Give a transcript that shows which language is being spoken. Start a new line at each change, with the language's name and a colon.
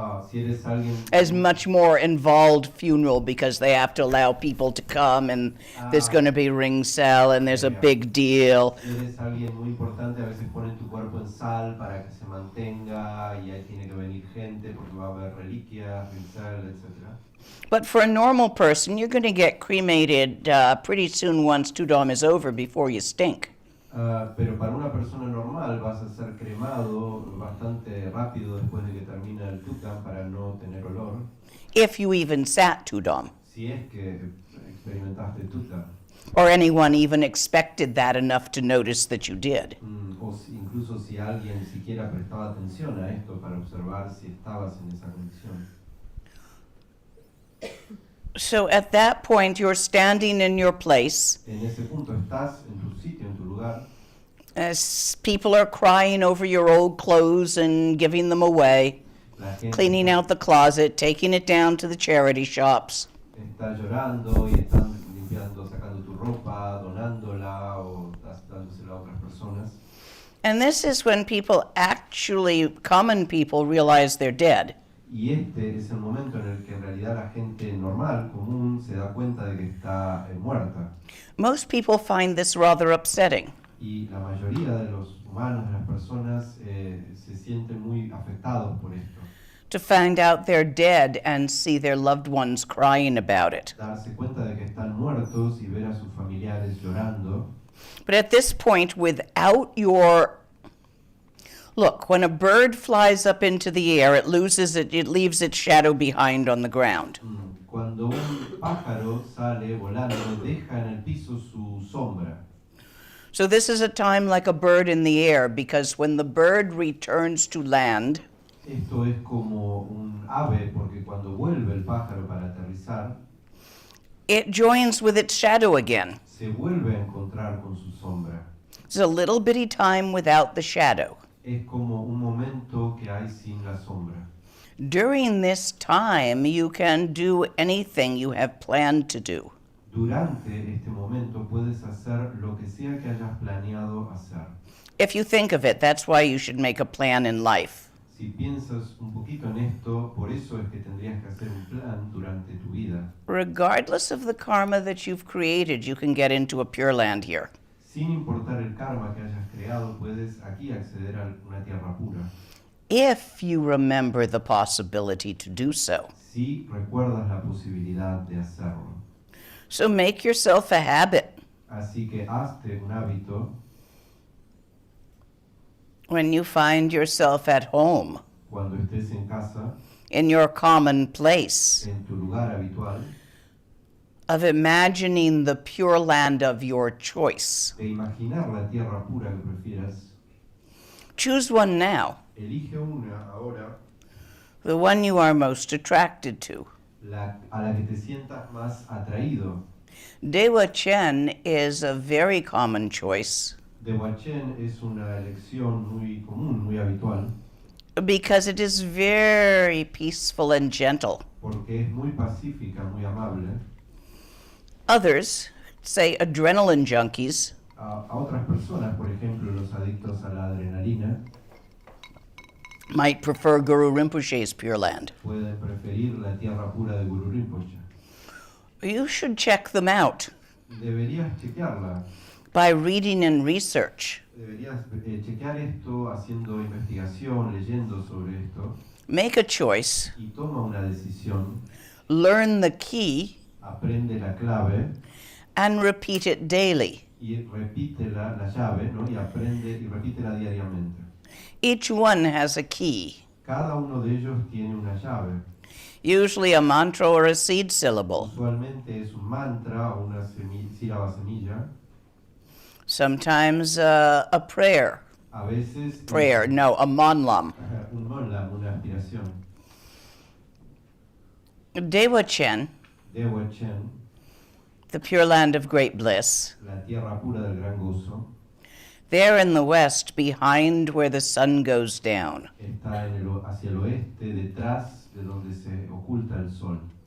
Spanish: Si eres alguien
English: As much more involved funeral because they have to allow people to come and there's going to be ring cell and there's a big deal.
Spanish: Si eres alguien muy importante, a veces ponen tu cuerpo en sal para que se mantenga y ahí tiene que venir gente porque va a haber reliquias, rincel, etc.
English: But for a normal person, you're going to get cremated pretty soon once Tudom is over before you stink.
Spanish: Pero para una persona normal vas a ser cremado bastante rápido después de que termina el Tukdam para no tener olor.
English: If you even sat Tudom.
Spanish: Si es que experimentaste Tukdam.
English: Or anyone even expected that enough to notice that you did.
Spanish: Incluso si alguien siquiera prestaba atención a esto para observar si estabas en esa condición.
English: So at that point, you're standing in your place
Spanish: En ese punto estás en tu sitio, en tu lugar.
English: as people are crying over your old clothes and giving them away,
Spanish: La gente
English: cleaning out the closet, taking it down to the charity shops.
Spanish: está llorando y están limpiando, sacando tu ropa, donándola o dándosela a otras personas.
English: And this is when people actually, common people, realize they're dead.
Spanish: Y este es el momento en el que en realidad la gente normal, común, se da cuenta de que está muerta.
English: Most people find this rather upsetting.
Spanish: Y la mayoría de los humanos, de las personas, se sienten muy afectados por esto.
English: To find out they're dead and see their loved ones crying about it.
Spanish: Darse cuenta de que están muertos y ver a sus familiares llorando.
English: But at this point, without your... Look, when a bird flies up into the air, it leaves its shadow behind on the ground.
Spanish: Cuando un pájaro sale volando, deja en el piso su sombra.
English: So this is a time like a bird in the air, because when the bird returns to land,
Spanish: Esto es como un ave, porque cuando vuelve el pájaro para aterrizar,
English: it joins with its shadow again.
Spanish: se vuelve a encontrar con su sombra.
English: It's a little bitty time without the shadow.
Spanish: Es como un momento que hay sin la sombra.
English: During this time, you can do anything you have planned to do.
Spanish: Durante este momento puedes hacer lo que sea que hayas planeado hacer.
English: If you think of it, that's why you should make a plan in life.
Spanish: Si piensas un poquito en esto, por eso es que tendrías que hacer un plan durante tu vida.
English: Regardless of the karma that you've created, you can get into a Pure Land here.
Spanish: Sin importar el karma que hayas creado, puedes aquí acceder a una tierra pura.
English: If you remember the possibility to do so.
Spanish: Si recuerdas la posibilidad de hacerlo.
English: So make yourself a habit.
Spanish: Así que hazte un hábito
English: When you find yourself at home,
Spanish: cuando estés en casa,
English: in your common place,
Spanish: en tu lugar habitual,
English: of imagining the Pure Land of your choice.
Spanish: de imaginar la tierra pura que prefieras.
English: Choose one now,
Spanish: Elige una ahora,
English: the one you are most attracted to.
Spanish: a la que te sientas más atraído.
English: Dzogchen is a very common choice
Spanish: Dzogchen es una elección muy común, muy habitual,
English: because it is very peaceful and gentle.
Spanish: porque es muy pacífica, muy amable.
English: Others, say adrenaline junkies,
Spanish: A otras personas, por ejemplo, los adictos a la adrenalina,
English: might prefer Guru Rinpoche's Pure Land.
Spanish: pueden preferir la tierra pura de Guru Rinpoche.
English: You should check them out
Spanish: Deberías chequearla.
English: by reading and research.
Spanish: Deberías chequear esto haciendo investigación, leyendo sobre esto,
English: Make a choice,
Spanish: y toma una decisión,
English: learn the key,
Spanish: aprende la clave
English: and repeat it daily.
Spanish: y repítela, la llave, ¿no? Y aprende y repítela diariamente.
English: Each one has a key,
Spanish: Cada uno de ellos tiene una llave.
English: usually a mantra or a seed syllable.
Spanish: Usualmente es un mantra o una sílaba semilla.
English: Sometimes a prayer.
Spanish: A veces
English: Prayer, no, a monlam.
Spanish: un monlam, una aspiración.
English: Dzogchen,
Spanish: Dzogchen,
English: the Pure Land of Great Bliss,
Spanish: la tierra pura del gran gozo,
English: there in the west, behind where the sun goes down,
Spanish: está hacia el oeste, detrás de donde se oculta el sol,